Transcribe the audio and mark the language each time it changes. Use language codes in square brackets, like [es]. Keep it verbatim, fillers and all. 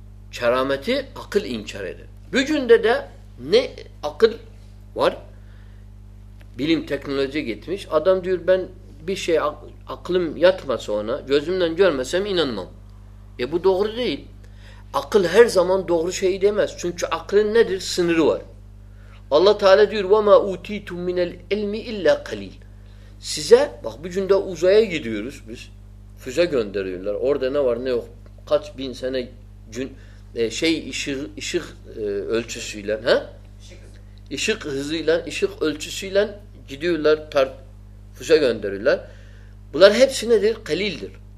[tr] Kerameti akıl inkar eder. Bugünde de ne akıl var? Bilim, teknoloji gitmiş. Adam diyor ben bir şey aklım yatmasa ona, gözümden görmesem inanmam. E bu doğru değil. Akıl her zaman doğru şeyi demez. Çünkü aklın nedir? Sınırı var. Allah Teala diyor [ar] وَمَا اُوْتِيْتُمْ مِنَ الْاِلْمِ اِلَّا قَلِيلٍ. [tr] Size, bak bugün de uzaya gidiyoruz biz. Füze gönderiyorlar. Orada ne var ne yok. Kaç bin sene gün, e, şey ışık, ışık e, ölçüsüyle, ha? Işık hızıyla, ışık ölçüsüyle gidiyorlar, tar- füze gönderiyorlar. Bunlar hepsi nedir? Kalildir.